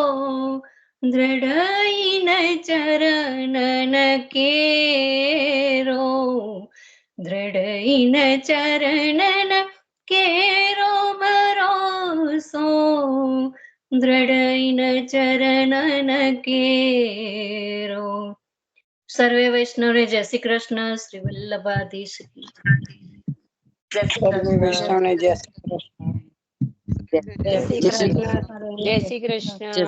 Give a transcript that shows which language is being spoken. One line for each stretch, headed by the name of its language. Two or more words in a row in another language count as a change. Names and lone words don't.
Braj: दृढ़ चरणन केरो, दृढ़ चरणन केरो भरोso, दृढ़ चरणन केरो.
Gujarati: સર્વે વૈષ્ણવ ને જય શ્રી કૃષ્ણ.
Hindi: श्री वल्लभाधीश की
Gujarati: જય શ્રી સર્વે કૃષ્ણ. વૈષ્ણવને જય શ્રી કૃષ્ણ. જય શ્રી જય શ્રી કૃષ્ણ. કૃષ્ણ. જય શ્રી કૃષ્ણ.